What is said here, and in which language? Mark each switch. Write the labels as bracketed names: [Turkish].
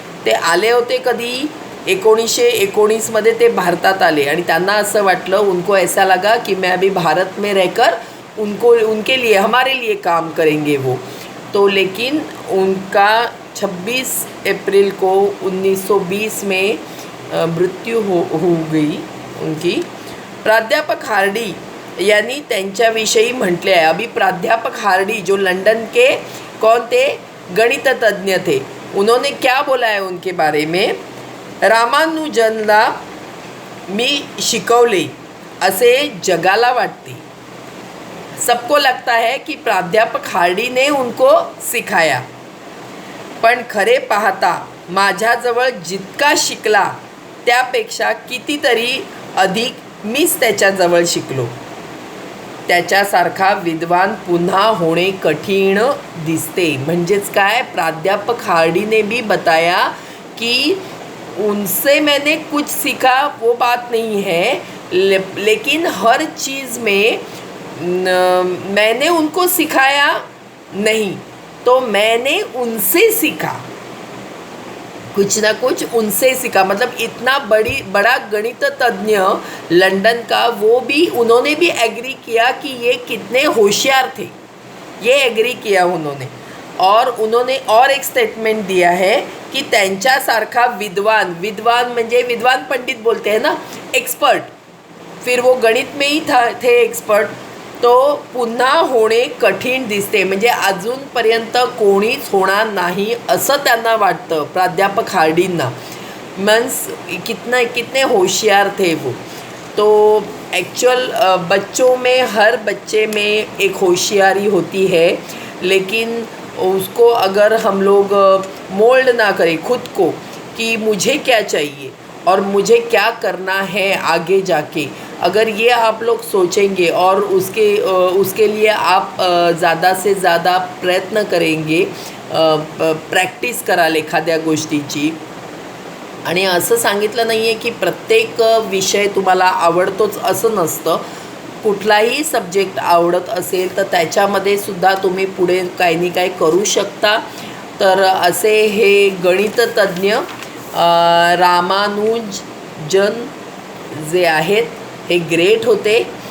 [Marathi] ते आले होते कधी 1919 मध्ये ते भारतात आले आणि त्यांना असं वाटलं, [Hindi] उनको ऐसा लगा कि मैं अभी भारत में रहकर उनके लिए, हमारे लिए काम करेंगे वो. तो लेकिन उनका 26 अप्रैल को 1920 में मृत्यू हो गई उनकी. [Marathi] प्राध्यापक हार्डी यांनी त्यांच्याविषयी म्हटले आहे. [Hindi] अभी प्राध्यापक हार्डी जो लंदन के कौन थे, गणित तज्ञ थे. उन्होंने क्या बोला है उनके बारे में, [Marathi] रामानुजनला मी शिकवले असे जगाला वाटते. [Hindi] सबको लगता है कि प्राध्यापक हार्डी ने उनको सिखाया. [Marathi] पण खरे पाहता माझ्याजवळ जितका शिकला त्यापेक्षा कितीतरी अधिक मीच त्याच्याजवळ शिकलो. त्याच्यासारखा विद्वान पुन्हा होणे कठीण दिसते. म्हणजेच काय, [Hindi] प्राध्यापक हार्डी ने भी बताया कि उनसे मैंने कुछ सीखा, वो बात नहीं है, लेकिन हर चीज़ में मैंने उनको सिखाया नहीं, तो मैंने उनसे सीखा, कुछ ना कुछ उनसे सीखा. मतलब इतना बड़ा गणित तज्ञ लंदन का, वो भी उन्होंने भी एग्री किया कि ये कितने होशियार थे, ये एग्री किया उन्होंने. और उन्होंने और एक स्टेटमेंट दिया है [Marathi] की त्यांच्यासारखा विद्वान विद्वान म्हणजे विद्वान पंडित [Hindi] बोलते हैं ना, एक्सपर्ट, फिर वो गणित में ही थे एक्सपर्ट, [Marathi] तो पुन्हा होणे कठीण दिसते. म्हणजे अजूनपर्यंत कोणीच होणार नाही असं त्यांना वाटतं प्राध्यापक हार्डींना. [Hindi] मीन्स कितने होशियार थे वो. तो एक्चुअल बच्चों में हर बच्चे में एक होशियारी होती है, लेकिन उसको अगर हम लोग मोल्ड ना करें खुद को कि मुझे क्या चाहिए और मुझे क्या करना है आगे जाके, अगर ये आप लोग सोचेंगे और उसके लिए आप ज़्यादा से ज़्यादा प्रयत्न करेंगे, [Marathi] प्रॅक्टिस कराल एखाद्या गोष्टीची. आणि असं सांगितलं नाही आहे की प्रत्येक विषय तुम्हाला आवडतोच असं नसतं. कुठलाही सब्जेक्ट आवडत असेल तर त्याच्यामध्ये सुद्धा तुम्ही पुढे काही ना काही करू शकता. तर असे हे गणिततज्ञ रामानुजन जे आहेत हे ग्रेट होते.